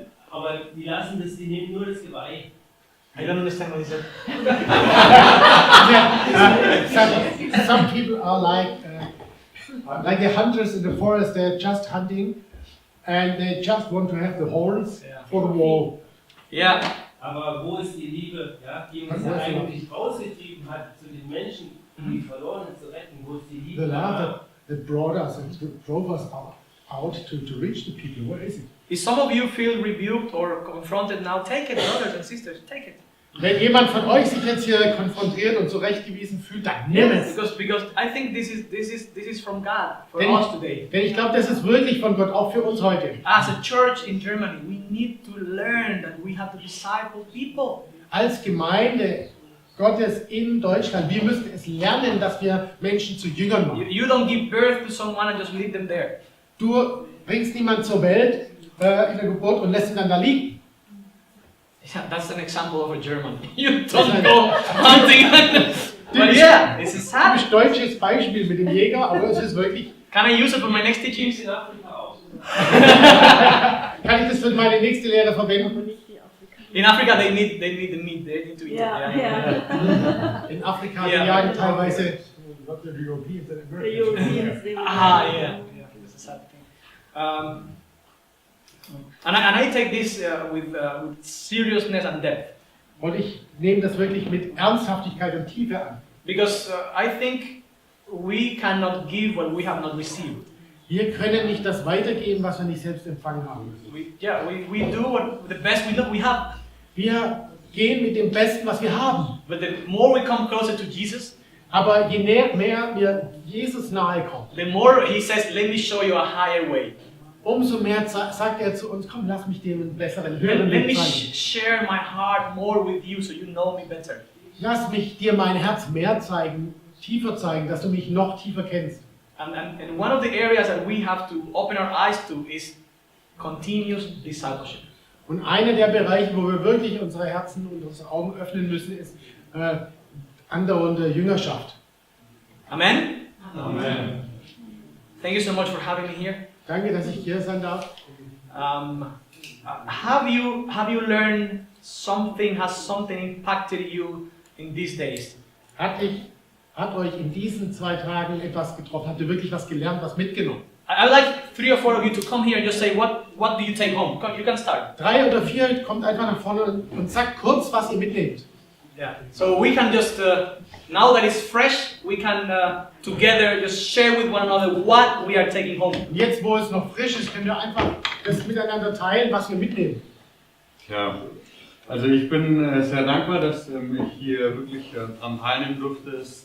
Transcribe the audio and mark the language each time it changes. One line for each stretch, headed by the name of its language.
German: Aber die lassen das, die nehmen nur das Geweih.
English: I don't understand what he said. Some people are like the hunters in the forest. They're just hunting, and they just want to have the horns for the wall. Yeah.
German: Aber wo ist die Liebe, ja, die uns eigentlich rausgetrieben hat, zu den Menschen, die Verlorenen zu retten? Wo ist die Liebe?
English: The love that brought us and drove us out to reach the people. Where is it? If some of you feel rebuked or confronted now, take it, brothers and sisters, take it.
German: Wenn jemand von euch sich jetzt hier konfrontiert und zurechtgewiesen fühlt, dann nimm es.
English: Because I think this is from God for us today.
German: Denn ich glaube, das ist wirklich von Gott auch für uns heute.
English: As a church in Germany, we need to learn that we have to disciple people.
German: Als Gemeinde Gottes in Deutschland, wir müssen es lernen, dass wir Menschen zu Jüngern machen.
English: You don't give birth to someone and just leave them there.
German: Du bringst niemanden zur Welt in der Geburt und lässt ihn dann da liegen.
English: That's an example of a German. You don't go hunting. But yeah, it's a sad.
German: Typisch deutsches Beispiel mit dem Jäger, aber es ist wirklich.
English: Can I use it for my next teaching?
German: Kann ich das für meine nächste Lehre verwenden?
English: In Africa, they need the meat. They need to eat it.
German: In Afrika jagen teilweise.
English: Yeah. That's a sad thing. And I take this with seriousness and depth.
German: Und ich nehme das wirklich mit Ernsthaftigkeit und Tiefe an.
English: Because I think we cannot give what we have not received.
German: Wir können nicht das weitergeben, was wir nicht selbst empfangen haben.
English: We do the best we have.
German: Wir gehen mit dem Besten, was wir haben.
English: But the more we come closer to Jesus,
German: aber je mehr wir Jesus nahe kommen,
English: the more he says, "Let me show you a higher way."
German: Umso mehr sagt er zu uns, komm, lass mich dir einen besseren, höheren
English: Let me
German: Weg zeigen.
English: share my heart more with you, so you know me better.
German: Lass mich dir mein Herz mehr zeigen, tiefer zeigen, dass du mich noch tiefer kennst.
English: And one of the areas that we have to open our eyes to is continuous discipleship.
German: Und einer der Bereiche, wo wir wirklich unsere Herzen und unsere Augen öffnen müssen, ist andauernde Jüngerschaft.
English: Amen? Amen. Thank you so much for having me here.
German: Danke, dass ich hier sein darf.
English: Have you learned something? Has something impacted you in these days?
German: Hat euch in diesen 2 Tagen etwas getroffen? Habt ihr wirklich was gelernt, was mitgenommen?
English: I'd like 3 or 4 of you to come here and just say, what do you take home? Come, you can start.
German: 3 oder 4 kommt einfach nach vorne und sagt kurz, was ihr mitnehmt.
English: Yeah. So we can just, now that it's fresh, we can together just share with one another what we are taking home.
German: Jetzt, wo es noch frisch ist, können wir einfach das miteinander teilen, was wir mitnehmen. Ja, also ich bin sehr dankbar, dass ich hier wirklich dran teilnehmen durfte.